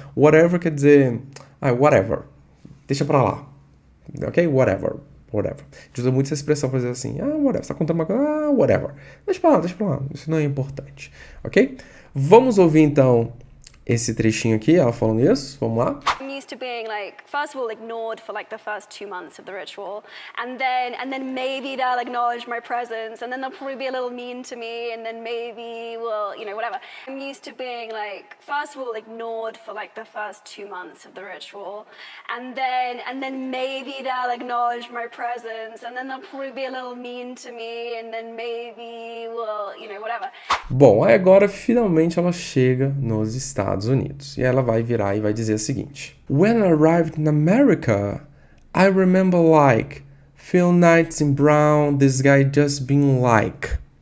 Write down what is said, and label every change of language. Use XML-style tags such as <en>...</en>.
<pt>Whatever quer dizer, whatever. Deixa pra lá. Ok? Whatever. A gente usa muito essa expressão pra dizer assim, whatever. Você tá contando uma coisa, whatever. Deixa pra lá. Isso não é importante. Ok? Vamos ouvir então esse trechinho aqui, ela falando isso. Vamos lá.</pt> <en>I'm used to being like, first of all, ignored for like the first 2 months of the ritual, and then maybe they'll acknowledge my presence, and then they'll probably be a little mean to me, and then maybe, well, you know, whatever. I'm used to being like, first of all, ignored for like the first 2 months of the ritual, and then maybe they'll acknowledge my presence, and then they'll probably be a little mean to me, and then maybe, well, you know, whatever.</en> <pt>Bom, aí agora finalmente ela chega nos Estados Unidos. E ela vai virar e vai dizer o seguinte.</pt> <en>When I arrived in America, I remember like, Phil Knights in Brown, this guy just being like.</en>